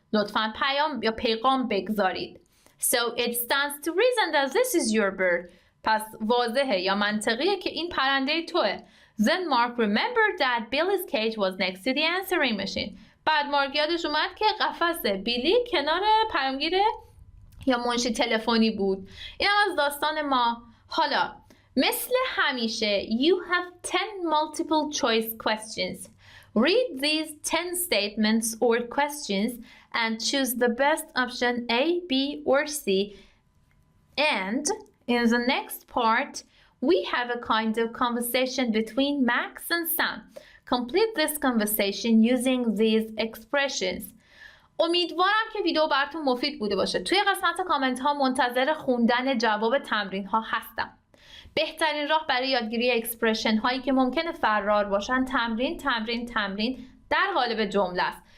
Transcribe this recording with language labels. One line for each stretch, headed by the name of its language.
Persian: لطفاً پیام یا پیغام بگذارید.
English: So it stands to reason that this is your bird.
Persian: پس واضحه یا منطقیه که این پرنده توه.
English: Then Mark remembered that Billy's cage was next to the answering machine.
Persian: بعد مارک یادش اومد که قفس بیلی کنار پیامگیر یا منشی تلفنی بود. این هم از داستان ما. حالا مثل همیشه
English: you have 10 multiple choice questions. Read these 10 statements or questions and choose the best option A, B, or C. And in the next part, we have a kind of conversation between Max and Sam. Complete this conversation using these expressions.
Persian: امیدوارم که ویدیو براتون مفید بوده باشه. توی قسمت کامنت ها منتظر خوندن جواب تمرین ها هستم. بهترین راه برای یادگیری اکسپرشن هایی که ممکنه فرار باشن تمرین در قالب جمله است.